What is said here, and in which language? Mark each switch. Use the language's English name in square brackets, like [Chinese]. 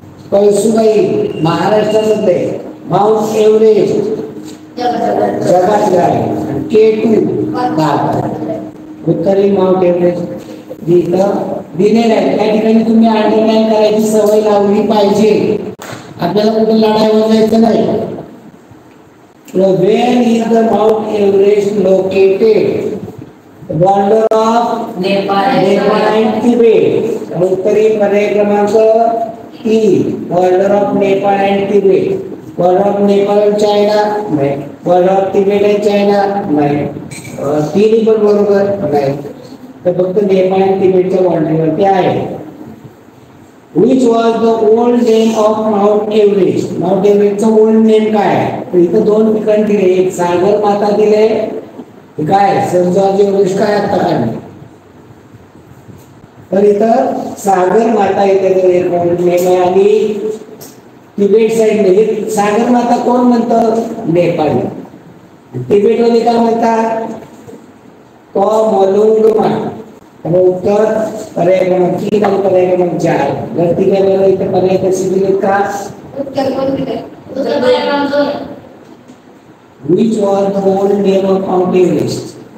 [Marathi] कळसुबाई महाराष्ट्रामधले. Mount Everest जगातलं आहे. K2 भारतात. उत्तरीय माउंट एव्हरेस्ट इथं दिलेलं आहे. त्या ठिकाणी तुम्ही अंडरलाईन करायची सवय लावली पाहिजे. आपल्याला कुठे लढाईवर जायचं नाही. [English] Where is the Mount Everest located? The border of Nepal and Tibet. [Marathi] उत्तरी पर्याय क्रमांक 3. [English] Border of Nepal and Tibet. Border of Nepal and China [Marathi] नाही. [English] Border of Tibet and China [Marathi] नाही. तिन्ही पण बरोबर नाही. तर फक्त नेपाळ आणि तिबेटच्या बॉर्डरवरती आहे. [English] Which was the old name of Mount Everest? [Marathi] Mount Everestचं old name काय आहे? तर इथं दोन ठिकाण दिले. एक सागर माता दिले. काय सर जॉर्ज एव्हरेस्ट काय आता काढले? तर इथं सागर माता इथे एक ओल्ड नेम आहे. आणि तिबेट साइड मध्ये सागर माता कोण म्हणतं? नेपाळी. तिबेट मध्ये काय म्हणतात? कॉमलुंगमा. उत्तर पर्याय क्रमांक 3 आणि पर्याय क्रमांक 4. गलती केल्यावर इथे पर्याय कशी दिलेत का? उत्तर कोण दिले? उत्तर पर्याय क्रमांक 2. [English] Which was the old name of Mount Everest?